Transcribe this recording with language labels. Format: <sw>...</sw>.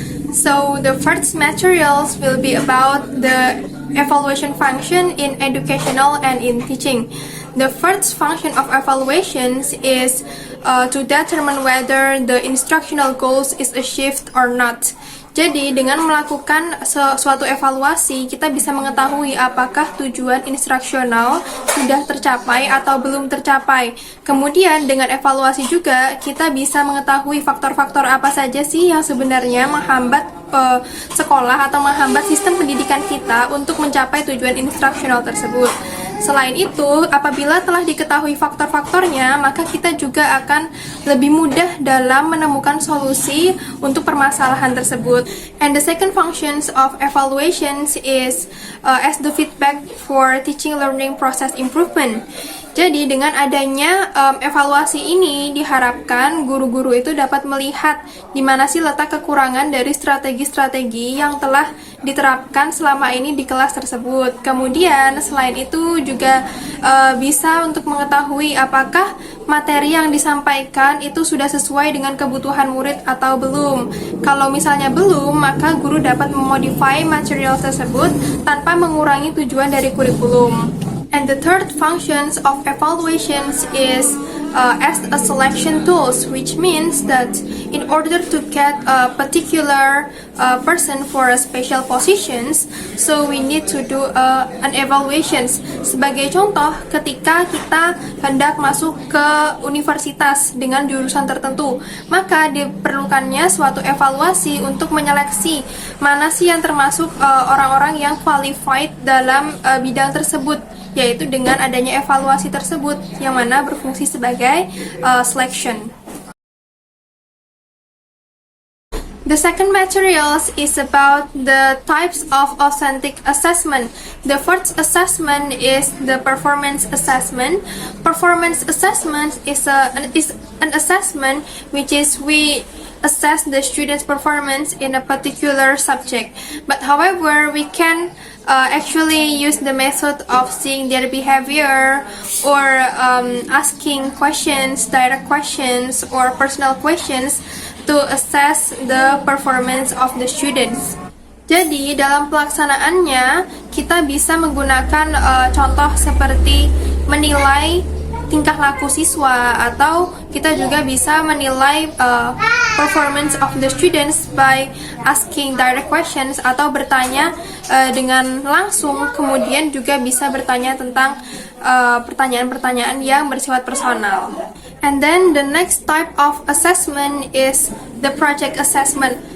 <en>So the first materials will be about the evaluation function in educational and in teaching. The first function of evaluations is to determine whether the instructional goals is achieved or not.</en> <id>Jadi dengan melakukan suatu evaluasi, kita bisa mengetahui apakah tujuan instruksional sudah tercapai atau belum tercapai. Kemudian dengan evaluasi juga kita bisa mengetahui faktor-faktor apa saja sih yang sebenarnya menghambat sekolah atau menghambat sistem pendidikan kita untuk mencapai tujuan instruksional tersebut. Selain itu, apabila telah diketahui faktor-faktornya, maka kita juga akan lebih mudah dalam menemukan solusi untuk permasalahan tersebut.</id> <en>And the second functions of evaluations is as the feedback for teaching learning process improvement.</en> <id>Jadi dengan adanya evaluasi ini diharapkan guru-guru itu dapat melihat di mana sih letak kekurangan dari strategi-strategi yang telah diterapkan selama ini di kelas tersebut. Kemudian selain itu juga bisa untuk mengetahui apakah materi yang disampaikan itu sudah sesuai dengan kebutuhan murid atau belum. Kalau misalnya belum, maka guru dapat memodify material tersebut tanpa mengurangi tujuan dari kurikulum.</id> <en>And the third functions of evaluations is as a selection tools, which means that in order to get a particular person for a special positions, so we need to do an evaluations.</en> <id>Sebagai contoh, ketika kita hendak masuk ke universitas dengan jurusan tertentu, maka diperlukannya suatu evaluasi untuk menyeleksi mana sih yang termasuk orang-orang yang qualified dalam bidang tersebut, yaitu dengan adanya evaluasi tersebut yang mana berfungsi sebagai selection.</id> <en>The second materials is about the types of authentic assessment. The first assessment is the performance assessment. Performance assessment is an assessment which is we assess the student's performance in a particular subject. But however, we can actually use the method of seeing their behavior or asking questions, direct questions or personal questions to assess the performance of the students.</en> <id>Jadi dalam pelaksanaannya kita bisa menggunakan contoh seperti menilai tingkah laku siswa, atau kita juga bisa menilai</id> <en>performance of the students by asking direct questions</en> <id>atau bertanya dengan langsung, kemudian juga bisa bertanya tentang pertanyaan-pertanyaan yang bersifat personal.</id> <en>And then the next type of assessment is the project assessment.</en>